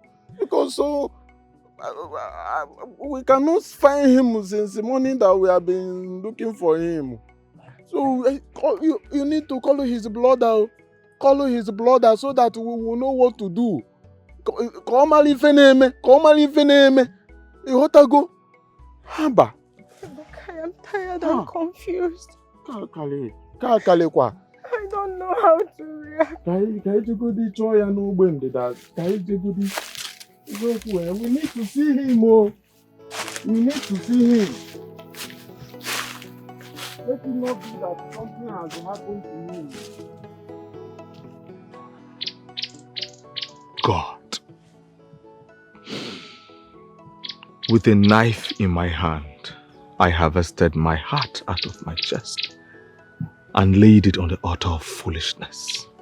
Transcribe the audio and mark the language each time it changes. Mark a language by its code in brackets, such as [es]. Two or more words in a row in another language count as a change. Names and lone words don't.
[en] Because we cannot find him since the morning that we have been looking for him. So you need to call his brother. Call his brother so that we will know what to do. Come on, [ig] ife na-eme. Ịghọtago? Haba. [en] I am tired and confused. [ig] Kalekwa. [en] I don't know how to react. [ig] Ka anyị jegodi chọọ ya n'ogbe ndịda. Ka anyị jegodi. [en] We need to see him. Oh. We need to see him. Let it not be that something has happened to him. God, with a knife in my hand, I harvested my heart out of my chest and laid it on the altar of foolishness.